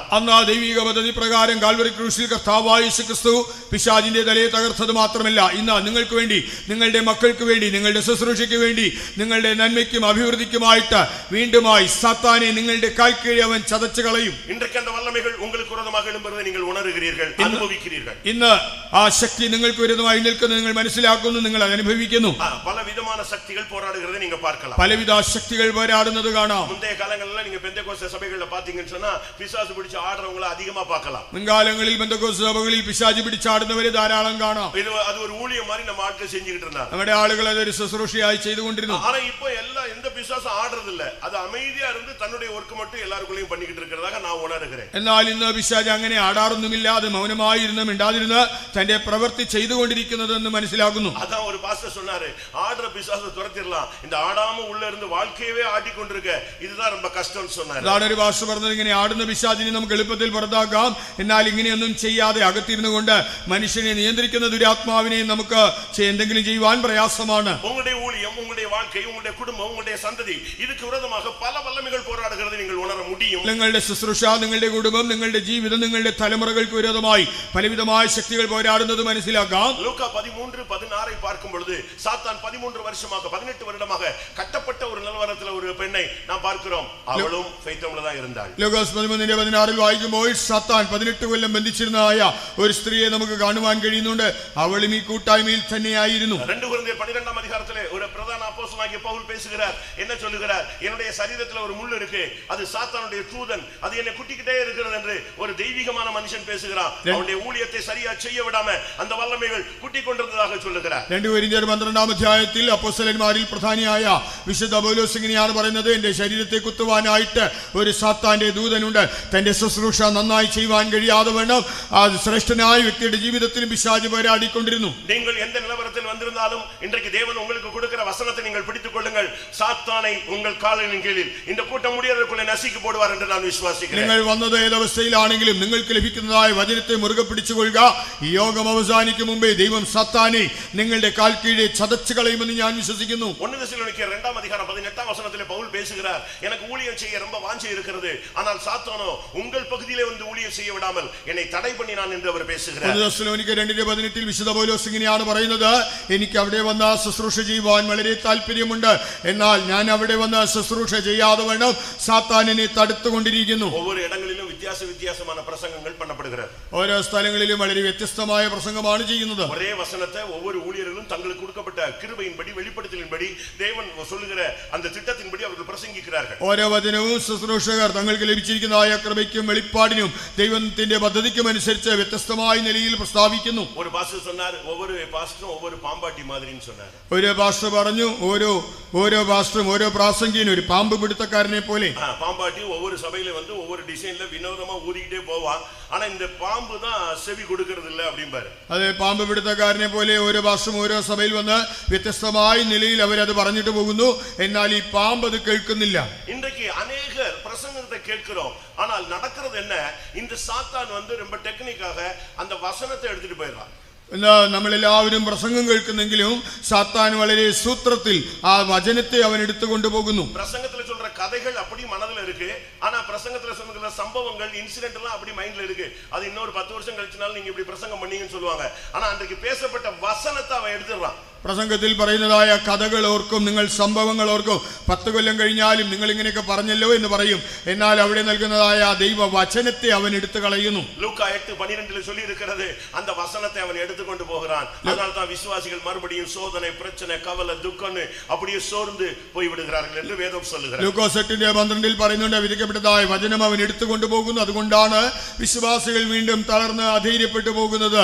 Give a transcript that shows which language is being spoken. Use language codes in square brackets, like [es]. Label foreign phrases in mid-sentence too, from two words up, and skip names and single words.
[ml] അന്ന് ആ ദൈവിക പദ്ധതി പ്രകാരം കാൽവരി ക്രൂശിൽ കർത്താവായ യേശു ക്രിസ്തു പിശാചിന്റെ തലയെ തകർത്തത് മാത്രമല്ല, ഇന്ന് നിങ്ങൾക്ക് വേണ്ടി, നിങ്ങളുടെ മക്കൾക്ക് വേണ്ടി, നിങ്ങളുടെ ശുശ്രൂഷയ്ക്ക് വേണ്ടി, നിങ്ങളുടെ നന്മയ്ക്കും അഭിവൃദ്ധിക്കുമായിട്ട് വീണ്ടുമായി സാത്താനെ നിങ്ങളുടെ കാൽക്കീഴെ അവൻ ചതച്ചു കളയും. [ta] இன்றைக்கு அந்த வல்லமைகள் உங்களுக்கு விரோதமாக எழும்புவதை நீங்கள் உணர்கிறீர்கள், அனுபவிக்கிறீர்கள். [ml] ഇന്ന് ആ ശക്തി നിങ്ങൾക്ക് വിരുദ്ധമായി നിൽക്കുന്നത് നിങ്ങൾ മനസ്സിലാക്കുന്നു, നിങ്ങൾ അത് അനുഭവിക്കുന്നു. [ta] பலவிதமான சக்திகள் போராடுகிறதை நீங்க பார்க்கலாம். [ml] പലവിധ ശക്തികൾ പോരാടുന്നത് കാണാം. [ta] முந்தைய காலங்களில் நீங்க பெந்தேகோஸ்தே சபைகள்ல பாத்தீங்கன்னு சொன்னா பிசாசு பிடிச்சு ஆடுறவங்களை அதிகமா பார்க்கலாம். [ml] മുൻകാലങ്ങളിൽ പെന്തക്കോസ്ത് സഭകളിൽ പിശാചി പിടിച്ചാടുന്നവരെ ധാരാളം കാണാം. [ta] அது ஒரு ஊழியம் மாதிரி நம்ம ஆட்கள் செஞ்சுக்கிட்டு இருந்தாங்க. [ml] നമ്മുടെ ആളുകൾ അതൊരു ശുശ്രൂഷയായി ചെയ്തുകൊണ്ടിരുന്നു. [ta] ஆனா இப்போ எந்த பிசாசும் ஆடுறது இல்ல, அது அமைதியா இருந்து தன்னுடைய ஒர்க் மட்டும் எல்லாருக்குள்ளேயும் பண்ணிக்கிட்டு இருக்கிறதாக நான் உணர்கிறேன். [ml] എന്നാൽ ഇന്ന് പിശാച് അങ്ങനെ ആടാറൊന്നുമില്ല, അത് മൗനമായിരുന്ന് മിണ്ടാതിരുന്ന് തന്റെ പ്രവൃത്തി ചെയ്തുകൊണ്ടിരിക്കുന്നതെന്ന് മനസ്സിലാക്കുന്നു. [ta] அதான் ஒரு பாஸ்டர் சொன்னாரு, ஆடுற பிசாசை துரத்திடலாம், இந்த ஆடாம உள்ள இருந்து வாழ்க்கையவே ஆட்டிக்கொண்டிருக்க இதுதான் ரொம்ப கஷ்டம்னு சொன்னாரு. [ml] അതാണ് ഒരു പാസ്റ്റർ പറഞ്ഞത്, ഇങ്ങനെ ആടുന്ന പിശാചിനെ നമുക്ക് എളുപ്പത്തിൽ പുറത്താക്കാം, എന്നാൽ ഇങ്ങനെയൊന്നും ചെയ്യാതെ അകത്തിരുന്നു കൊണ്ട് മനുഷ്യനെ നിയന്ത്രിക്കുന്ന ദുരാത്മാവിനെ നമുക്ക് എന്തെങ്കിലും ചെയ്യുവാൻ പ്രയാസമാണ്. [ta] உங்களுடைய ஊழியம், உங்களுடைய வாழ்க்கை, உங்களுடைய குடும்பம், உங்களுடைய சந்ததி, இதுக்கு விரோதமாக பல வல்லமைகள் போராடுகிறது நீங்கள் உணர முடியும். [ml] നിങ്ങളുടെ ശുശ്രൂഷ, നിങ്ങളുടെ കുടുംബം, നിങ്ങളുടെ ജീവിതം, നിങ്ങളുടെ തലമുറകൾക്ക് വിരോധമായി പലവിധമായ ശക്തികൾ പോരാടുന്നത് മനസ്സിലാക്കാം. [ta] ലൂക്കാ 13:16 பார்க்கும் பொழுது சாத்தான் 13 வருஷமாக 18 வருடமாக கட்டப்பட்ட ஒரு நிலவரத்தில் ஒரு பெண்ணை நாம் பார்க்கிறோம். அவளும் ஃபெய்த்தோம்ல தான் இருந்தாள். [ml] ലൂക്കോസ് 13:16 വായിക്കുമ്പോൾ സാത്താൻ 18 കൊല്ലം ബന്ധിച്ചിരുന്നതായ ഒരു സ്ത്രീയെ നമുക്ക് കാണുവാൻ കഴിയുന്നുണ്ട്. അവളും ഈ കൂട്ടായ്മയിൽ തന്നെയായിരുന്നു. [ta] 2 കൊരിന്ത്യർ 12 அதிகாரத்திலே ஒரு பிரதான அப்போஸ்தலனாகிய பவுல் பேசுகிறார். என்ன சொல்லுகிறார்? என்னுடைய சரீரத்தில் ஒரு முள் இருக்கு, அது சாத்தானுடைய தூதன், அது என்னை குட்டிக்கிட்டே இருக்கிறது என்று ஒரு தெய்வீகமான மனுஷன் பேசுகிறான். அவனுடைய ஊழியத்தை சரியா செய்ய விடாம அந்த வல்லமைகள் குட்டி கொண்டிருந்ததாக சொல்லுகிறார். [ml] 2 കൊരിന്ത്യർ 12 അധ്യായത്തിൽ അപ്പോസ്തലന്മാരിൽ പ്രധാനിയായ വിശുദ്ധ പൗലോസ് ഇങ്ങനെയാണ് പറയുന്നത്, എന്റെ ശരീരത്തെ കുത്തുവാനായിട്ട് ഒരു സാത്താന്റെ ദൂതനുണ്ട്. തന്റെ ശുശ്രൂഷ നന്നായി ചെയ്യുവാൻ കഴിയാതെ വേണം ആ ശ്രേഷ്ഠനായ വ്യക്തിയുടെ ജീവിതത്തിലും പിശാച് പോരാടിക്കൊണ്ടിരുന്നു. [ta] நீங்கள் எந்த நிலவரத்தில் வந்திருந்தாலும் இன்றைக்கு தேவன் உங்களுக்கு கொடுக்கிற வசனத்தை நீங்கள் பிடித்துக் கொள்ளுங்கள். சாத்தானை உங்கள் காலின் கீழில் இந்த கூட்டம் முடியறதுக்குள்ளே நசுக்கி போடுவார் என்று நான் വിശ്വസിക്കുന്നു. [ml] നിങ്ങൾ വന്നത് ഏതവസ്ഥയിലാണെങ്കിലും നിങ്ങൾക്ക് ലഭിക്കുന്നതായ വചനത്തെ മുറുകെ പിടിച്ചുകൊള്ളുക. ഈ യോഗം അവസാനിക്കും മുമ്പേ ദൈവം സാത്താനെ നിങ്ങളുടെ കാൽ കീഴെ ചതച്ചു കളയുമെന്ന് ഞാൻ വിശ്വസിക്കുന്നു. [ta] 1 தெசலோனிக்கேயர் 2 அதிகாரம் 18 வசனத்திலே பவுல் பேசுகிறார், எனக்கு ஊழியம் செய்ய ரொம்ப வாஞ்சை இருக்கிறது, ஆனால் சாத்தானோ உங்கள் பகுதியிலே வந்து ஊழியம் செய்ய விடாமல் என்னை தடை பண்ணினான் என்று அவர் பேசுகிறார். [ml] 1 തെസ്സലോനിക്കർ 2:18 വിശുദ്ധ പൗലോസ് ഇങ്ങനെയാണ് പറയുന്നത്, എനിക്ക് അവിടെ വന്ന ശുശ്രൂഷ ചെയ്യുവാൻ വളരെ താല്പര്യമുണ്ട്, എന്നാൽ ഞാൻ അവിടെ വന്ന് ശുശ്രൂഷ ചെയ്യാതെ വേണം സാത്താൻ എന്നെ തടുത്തുകൊണ്ടിരിക്കുന്നു. [ta] ஒவ்வொரு இடங்களிலும் வித்தியாசமான பிரசங்கங்கள் பண்ணப்படுகிறது. [ml] ഓരോ സ്ഥലങ്ങളിലും വളരെ വ്യത്യസ്തമായ പ്രസംഗമാണ് ചെയ്യുന്നത്. [ta] ஒரே வசனத்தை ஒவ்வொரு ஊழியர்களும் தங்களுக்கு கொடுக்கப்பட்ட கிருபையின்படி வெளிப்படுத்தலின்படி தேவன் சொல்லுகிற அந்த திட்டத்தின்படி அவர்கள் பிரசங்கிக்கிறார்கள். [ml] ഓരോ വചനവും ശുശ്രൂഷകർ തങ്ങൾക്ക് ലഭിച്ചിരിക്കുന്നതായ കൃപയ്ക്കും വെളിപ്പാടിനും ദൈവത്തിന്റെ പദ്ധതിക്കും അനുസരിച്ച് വ്യത്യസ്തമായ നിലയിൽ പ്രസ്താവിക്കുന്നു. [ta] ஒரு பாஸ்டர் சொன்னார், ஒவ்வொரு பாஸ்டரும் ஒவ்வொரு பாம்பாட்டி மாதிரின்னு சொன்னார். [ml] ഒരു പാസ്റ്റർ പറഞ്ഞു, ഓരോ പാസ്റ്ററും ഓരോ പ്രാസംഗികനും ഒരു പാമ്പ് പിടുത്തക്കാരനെ പോലെ. [ta] பாம்பாட்டி ஒவ்வொரு சபையில வந்து ஒவ்வொரு டிசைன்ல வினோதமா ஊதிக்கிட்டே போவான், ஆனா இந்த பாம்பு தான் செவி கொடுக்கிறது இல்ல அப்படிம்பாரு. [ml] അതെ, പാമ്പ് പിടുത്തക്കാരനെ പോലെ ഓരോ പാസ്റ്ററും ഓരോ സഭയിൽ വന്ന് വ്യത്യസ്തമായ നിലയിൽ അവരത് പറഞ്ഞിട്ട് പോകുന്നു, എന്നാൽ ഈ പാമ്പ് അത് കേൾക്കുന്നില്ല. [ta] இன்றைக்கு அநேகர் பிரசங்கத்தை கேட்கிறோம், ஆனால் நடக்கிறது என்ன? இந்த சாத்தான் வந்து ரொம்ப டெக்னிக்காக அந்த வசனத்தை எடுத்துட்டு போயிடுறான். [ml] നമ്മളെല്ലാവരും പ്രസംഗം കേൾക്കുന്നെങ്കിലും സാത്താൻ വളരെ സൂത്രത്തിൽ ആ വചനത്തെ അവൻ എടുത്തുകൊണ്ടു പോകുന്നു. [ta] பிரசங்கத்துல சொல்ற கதைகள் அப்படி மனதுல இருக்கு, ஆனா பிரசங்கத்துல சொல்ற சம்பவங்கள் இன்சிடென்ட் எல்லாம் அப்படி மைண்ட்ல இருக்கு. அது இன்னொரு 10 வருஷம் கழிச்சனால நீங்க இப்படி பிரசங்கம் பண்ணீங்கன்னு சொல்லுவாங்க, ஆனா அன்றைக்கு பேசப்பட்ட வசனத்தை அவன் எடுத்துறான். [ml] പ്രസംഗത്തിൽ പറയുന്നതായ കഥകൾ ഓർക്കും, നിങ്ങൾ സംഭവങ്ങൾ ഓർക്കും, 10 കൊല്ലം കഴിഞ്ഞാലും നിങ്ങൾ ഇങ്ങനെയൊക്കെ പറഞ്ഞല്ലോ എന്ന് പറയും, എന്നാൽ അവിടെ നൽകുന്നതായ ദൈവ വചനത്തെ അവൻ എടുത്തു കളയുന്നു. [ta] ലൂക്കാ 8:12 சொல்லி இருக்கிறது, அந்த வசனத்தை அவன் எடுத்துக்கொண்டு போகிறான். அதனால தான் விசுவாசிகள் மறுபடியும் சோதனை, பிரச்சனை, கவலை, துக்கம்னு அப்படியே சோர்ந்து போய் விடுகிறார்கள் என்று வேதம் சொல்லுகிறது. [ml] ലൂക്കോസ് 8:12 പറയുന്നുണ്ട്, വിധിക്കപ്പെട്ടതായ വചനം അവൻ എടുത്തുകൊണ്ടു പോകുന്നു, അതുകൊണ്ടാണ് വിശ്വാസികൾ വീണ്ടും തളർന്ന് അധൈര്യപ്പെട്ടു പോകുന്നത്.